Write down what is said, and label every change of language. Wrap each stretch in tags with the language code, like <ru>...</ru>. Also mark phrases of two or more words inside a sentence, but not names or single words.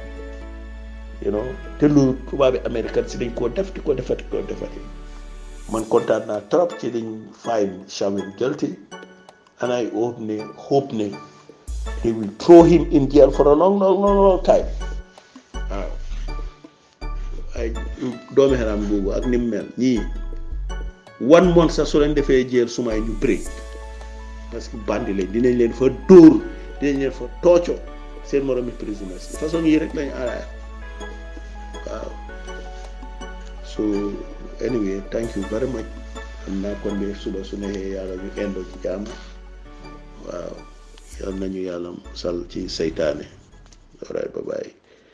<wo>te loolu tubaabi américain si dañ koo def di ko defati man kontaan naa trop ci dañ</wo> <en>find Chauvin guilty and I hope</en> <wo>ne</wo> <en>he will throw him in jail for a long time</en> <wo>waaw ay doomi xaram boobu ak ni mu mel ñii 1 month sax su leen defee jël sumay ñu break</wo> <fr>parce que</fr> <wo>bandi lañ dinañ leen fa dóor dinañ leen fa tooco seen moromi prisoners façon yi rek lañ araaya waaw</wo> <en>so anyway thank you very much</en> <wo>am naa kon bi suba su neexee yàlla ñu endoo ci jàmm waaw yal nañu yàlla musal ci seytaane</wo> <en>all right bye bye</en>